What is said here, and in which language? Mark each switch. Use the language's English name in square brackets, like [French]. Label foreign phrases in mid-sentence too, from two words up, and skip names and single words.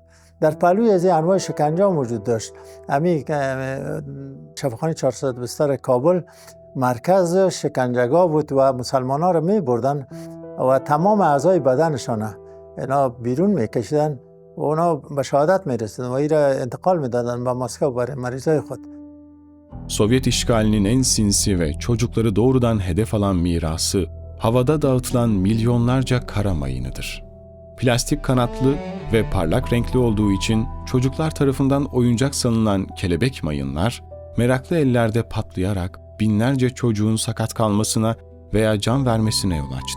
[Persian] در پهلوی از این انواع شکنجه موجود داشت. همین شفاخانه 400 بستر کابل مرکز شکنجهگاه بود و مسلمان ها را می بردن و تمام اعضای بدنشان اینا بیرون میکشیدن و اونا به شهادت میرسیدن و این را انتقال میدادن به مسکو برای مریضای خود. [Turkish] Sovyet işgalinin en sinsi ve çocukları doğrudan hedef alan mirası, havada dağıtılan milyonlarca kara mayınıdır. Plastik kanatlı ve parlak renkli olduğu için çocuklar tarafından oyuncak sanılan kelebek mayınlar, meraklı ellerde patlayarak binlerce çocuğun sakat kalmasına veya can vermesine yol açtı.